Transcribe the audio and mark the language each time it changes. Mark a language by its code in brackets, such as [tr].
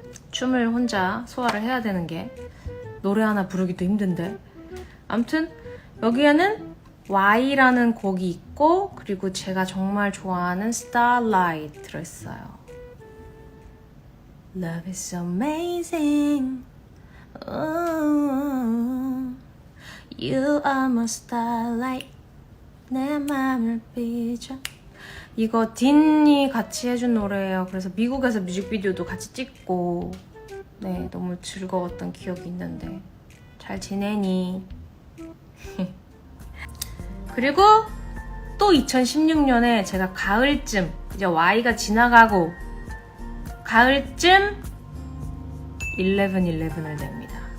[ko] 춤을 혼자 소화를 해야 되는 게 노래 하나 부르기도 힘든데. 아무튼 여기에는 Y라는 곡이 있고 그리고 제가 정말 좋아하는 Starlight 들어있어요. [en] Love is so amazing. Ooh, you are my starlight. [ko] 내 맘을 비춰. 이거 딘이 같이 해준 노래예요. 그래서 미국에서 뮤직비디오도 같이 찍고 네, 너무 즐거웠던 기억이 있는데. 잘 지내니? 그리고 또 2016년에 제가 가을쯤, 이제 Y가 지나가고 가을쯤 1111을 냅니다.